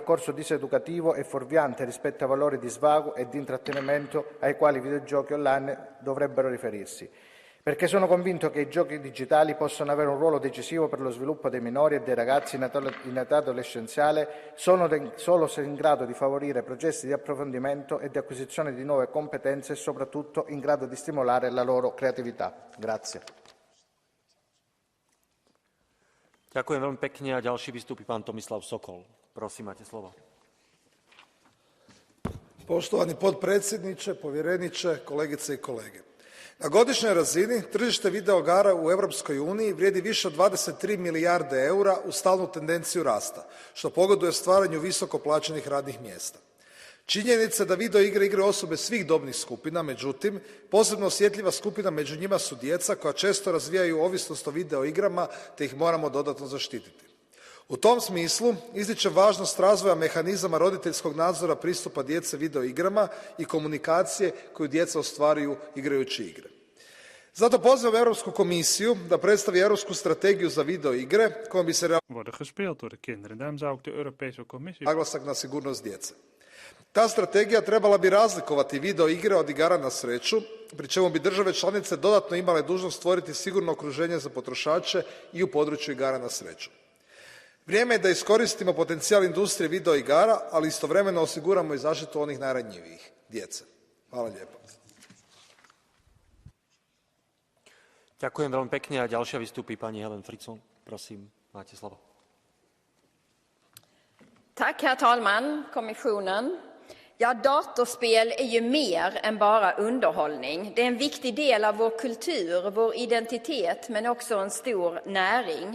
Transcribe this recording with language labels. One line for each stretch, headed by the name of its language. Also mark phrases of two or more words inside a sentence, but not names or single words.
Italian: percorso diseducativo e fuorviante rispetto ai valori di svago e di intrattenimento ai quali i videogiochi online dovrebbero riferirsi, perché sono convinto che i giochi digitali possano avere un ruolo decisivo per lo sviluppo dei minori e dei ragazzi in età adolescenziale solo se in grado di favorire processi di approfondimento e di acquisizione di nuove competenze e soprattutto in grado di stimolare la loro creatività. Grazie.
Slovak: Ďakujem veľmi pekne a ďalší vystúpi pán Tomislav Sokol. Prosím, máte slovo.
Croatian: Poštovani potpredsjedniče, povjereniče, kolegice i kolege. Na godišnjoj razini tržište videoigara u Europskoj uniji vrijedi više od 23 milijarde eura uz stalnu tendenciju rasta, što pogoduje stvaranju visoko plaćenih radnih mjesta. Činjenica da videoigre igraju osobe svih dobnih skupina, međutim, posebno osjetljiva skupina među njima su djeca koja često razvijaju ovisnost o videoigrama te ih moramo dodatno zaštititi. U tom smislu ističem važnost razvoja mehanizama roditeljskog nadzora pristupa djece videoigrama i komunikacije koju djeca ostvaruju igrajući igre. Zato pozivam Europsku komisiju da predstavi europsku strategiju za videoigre kojom bi se naglasak na sigurnost djece. Ta strategija trebala bi razlikovati videoigre od igara na sreću, pri čemu bi države članice dodatno imale dužnost stvoriti sigurno okruženje za potrošače i u području igara na sreću. Vrijeme je da iskoristimo potencijal industrije videoigara, ali istovremeno osiguramo i zaštitu onih najranjivijih, djece. Hvala lijepo.
Slovak: Ďakujem veľmi pekne a ďalšia vystúpi pani Helen Fritzon. Prosím, máte slovo.
Swedish: Tack, herr talman, kommissionen. Ja, datorspel är ju mer än bara underhållning. Det är en viktig del av vår kultur, vår identitet, men också en stor näring.